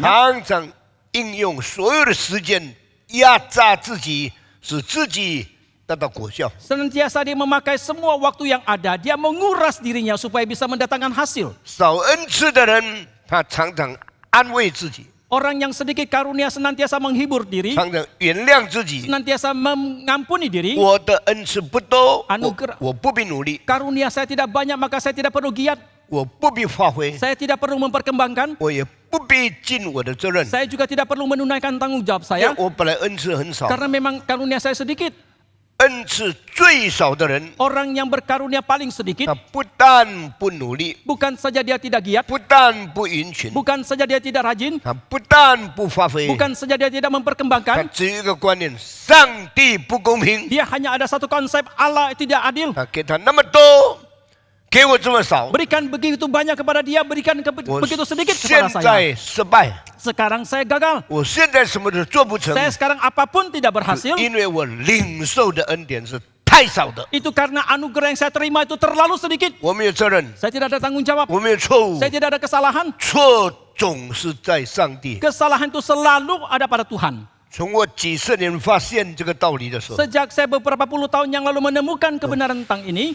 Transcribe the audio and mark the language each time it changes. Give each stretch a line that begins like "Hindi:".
Chinese: 常常应用所有的时间压榨自己，使自己得到果效。
Indonesian: Senantiasa dia memakai semua waktu yang ada, dia menguras dirinya supaya bisa mendatangkan hasil.
Chinese: 少恩赐的人，他常常安慰自己，
Indonesian: Orang yang sedikit karunia senantiasa menghibur diri,
Chinese: 常常原谅自己。
Indonesian: senantiasa mengampuni diri.
Chinese: 我的恩赐不多，
Indonesian: Anugerah
Chinese: 我不必努力，
Indonesian: Karunia saya tidak banyak, maka saya tidak perlu giat.
Chinese: 我不必发挥，
Indonesian: Saya tidak perlu memperkembangkan.
Chinese: 我也不必尽我的责任。
Indonesian: Saya juga tidak perlu menunaikan tanggung jawab
Chinese: 因为
Indonesian: saya.
Chinese: 我本来恩赐很少，
Indonesian: Karena memang karunia saya sedikit.
Chinese: 恩赐最少的人，
Indonesian: Orang yang berkarunia paling sedikit,
Chinese: 他不但不努力，
Indonesian: bukan saja dia tidak giat,
Chinese: 不但不殷勤，
Indonesian: bukan saja dia tidak rajin,
Chinese: 他不但不发挥，
Indonesian: bukan saja dia tidak
Chinese: 他
Indonesian: memperkembangkan.
Chinese: 只有一个观念：上帝不公平。
Indonesian: Dia hanya ada satu konsep, Allah tidak adil.
Chinese: 他给他那么多，给我这么少，
Indonesian: Berikan begitu banyak kepada dia, berikan
Chinese: 我
Indonesian: begitu sedikit
Chinese: 现
Indonesian: kepada saya.
Chinese: 在失败，
Indonesian: Sekarang saya gagal.
Chinese: 我现在什么都做不成，
Indonesian: Saya sekarang apapun tidak berhasil.
Chinese: 因为我领受的恩典是太少的，
Indonesian: Itu karena anugerah yang saya terima itu terlalu sedikit.
Chinese: 我没有责任，
Indonesian: Saya tidak ada tanggung jawab.
Chinese: 我没有错误，
Indonesian: Saya tidak ada kesalahan.
Chinese: 错总是在上帝。
Indonesian: Kesalahan itu selalu ada pada Tuhan.
Chinese: 从我几十年发现这个道理的时候，
Indonesian: Sejak saya beberapa puluh tahun yang lalu menemukan kebenaran tentang ini,